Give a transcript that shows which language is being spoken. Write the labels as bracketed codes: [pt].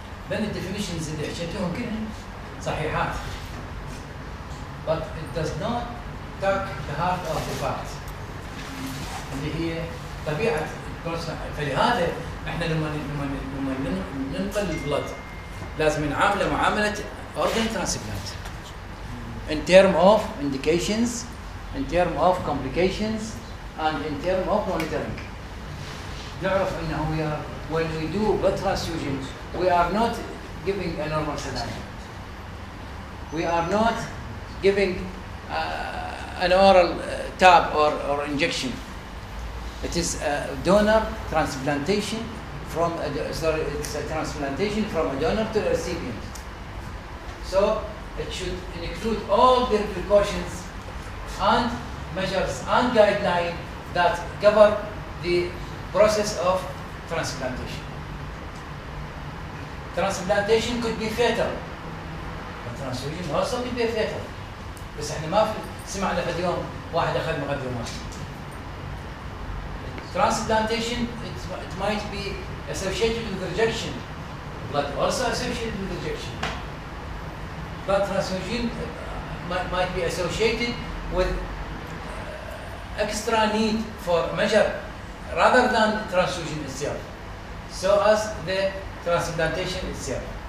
[en] Then the definitions [ar] اللي حكيتهم كلهم صحيحات. [en] But it does not touch the heart of the fact. [ar] اللي هي طبيعة فلهذا احنا لما ننقل البلد لازم نعامله معاملة organ transplant. [en] In terms of indications, in terms of complications, and in terms of monitoring. [ar] نعرف انه [en] when we do blood transfusion, we are not giving a normal saline. We are not giving an oral tab or injection. It is a donor transplantation from it's a transplantation from a donor to a recipient. So it should include all the precautions and measures and guidelines that cover the process of transplantation. Transplantation could be fatal. Transfusion also could be fatal. [ar] بس احنا ما سمعنا في اليوم واحد اخذ مقدمات. [en] Transplantation it might be associated with rejection. Blood also associated with rejection. Blood transfusion might be associated with extra need for measure rather than transfusion itself, so as the transplantation itself.